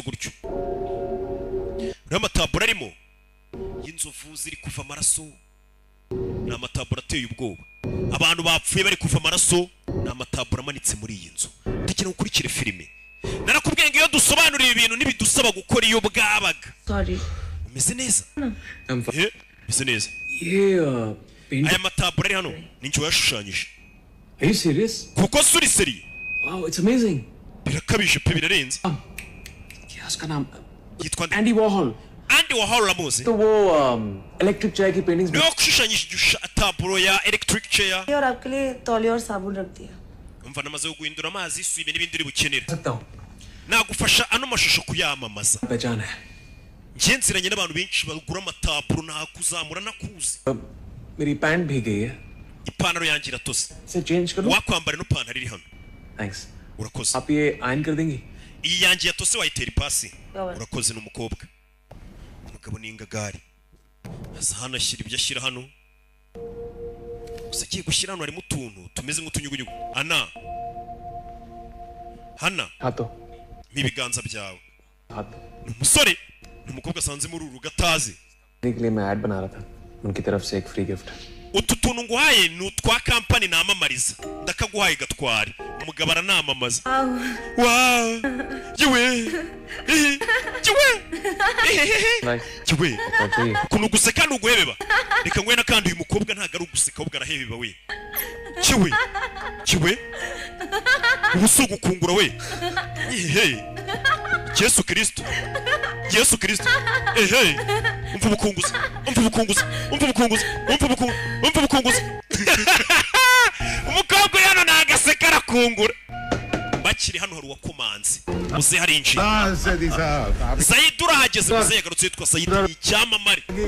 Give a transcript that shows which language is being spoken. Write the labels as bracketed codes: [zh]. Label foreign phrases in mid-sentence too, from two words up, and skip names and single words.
[rw] gutyo rero amataburo arimo y'inzovu ziri kuva amaraso ni amataburo ateye ubwoba abantu bapfuye bari kuva amaraso ni amataburo amanitse muri iyi nzu ndagira ngo ukurikire filime narakubwiye ngo iyo dusobanuriye ibintu ntibidusaba gukora iyo bwabaga umeze neza umeze neza aya mataburo ari hano ni njye wayashushanyije [en] Are you serious? [rw] kuko suri seri [en] Wow, it's amazing. [rw] birakabije pe birarenze [hi] क्या उसका नाम [rw] yitwa Andy Warhol Andy Warhol uramuzi [hi] तो वो [en] electric chair [hi] की पेंटिंग्स [rw] niwe washushanyije taburo ya [en] electric chair [hi] और आपके लिए तौलिया और साबुन रख दिया [rw] umva namaze guhindura amazi isume n'ibindi uri bukenera [hi] सकता हूँ [rw] nagufasha ano mashusho kuyamamaza [hi] पहचान है [rw] njye nziranye n'abantu benshi bagura amataburo nakuzamura nakuzi [hi] मेरी पैंट भी गई है [rw] ipantaro yanjye iratose [hi] इसे चेंज करो wakwambara ino pantaro iri hano थैंक्स [rw] urakoze [hi] आप ये आयन कर देंगी [rw] iyi yanjye yatose wayitera ipasi Yawe. urakoze ni umukobwa umugabo ni ingagari aza hano ashyira ibyo ashyira hano gusa agiye gushyira hano harimo utuntu tumeze nk'utunyugunyugu hana [hi] हाथों [rw] ibiganza byawe [hi] हाथों [rw] ni umusore ni umukobwa asanze muri uru rugo atazi [hi] के लिए मैं ऐड बना रहा था उनकी तरफ से एक फ्री गिफ्ट [rw] utu tuntu nguhaye ni utwa kampani namamariza ndakaguhaye gatware umugabo aranamamaza wow yewe yewe yewe ukuntu guseka ni uguhebeba reka ngwe n'akandi uyu mukobwa ntabwo ari uguseka ahubwo arahebeba we yewe yewe ubu si ugukungura we yehe yesu kirisito yesu kirisito ehe umva ubukunguzi umva ubukunguzi umva ubukunguzi umva ubukunguzi umva ubukunguzi umukobwa hano nagaseka arakungura bakiri hano hari uwakomanze uze harinjiye Zayid urahageze muze yagarutse yitwa Zayid icyamamare